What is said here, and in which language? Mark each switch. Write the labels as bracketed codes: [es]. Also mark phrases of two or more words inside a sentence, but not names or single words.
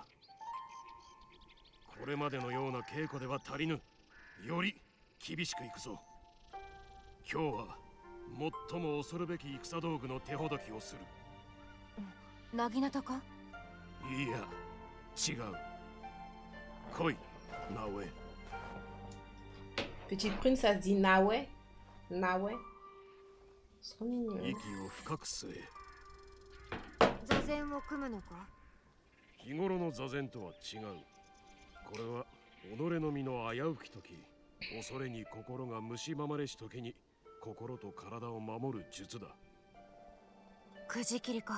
[ja] これまでのような稽古では足りぬ。より厳しくいくぞ。今日は最も恐るべき戦道具の手ほどきをする。なぎなたか？いや、違う。来い、直江。 [fr] Petite prune, ça se dit Nawe. Nawe. C'est trop mignon. [ja] 息を深く吸え。座禅を組むのか？日頃の座禅とは違う。これは己の身の危うき時、恐れに心が蝕まれし時に心と体を守る術だ。くじ切りか？